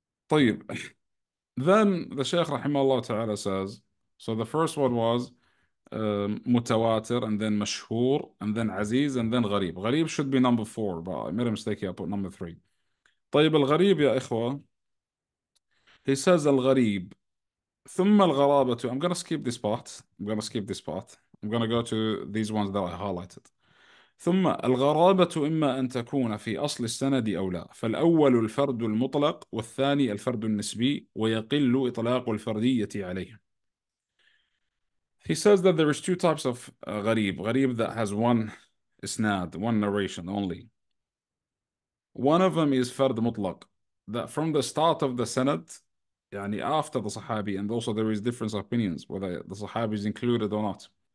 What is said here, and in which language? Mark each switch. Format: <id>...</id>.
<en>طيب, then the Shaykh rahimahullah ta'ala says, so the first one was متواتر, and then مشهور, and then عزيز, and then غريب. غريب should be number 4, but I made a mistake here, I put number 3.</en> <ar>طيب, الغريب يا إخوة,</ar> <en>he says</en> <ar>الغريب ثم الغرابة.</ar> <en>I'm gonna skip this part. I'm gonna skip this part. I'm gonna go to these ones that I highlighted.</en> <ar>ثم الغرابة إما أن تكون في أصل السند أو لا. فالأول الفرد المطلق، والثاني الفرد النسبي، ويقل إطلاق الفردية عليه.</ar> <en>He says that there is two types of gharib. Gharib that has one isnad, one narration only. One of them is fard mutlaq, that from the start of the sanad, yani after the sahabi, and also there is different opinions whether the sahabi is included or not.</en>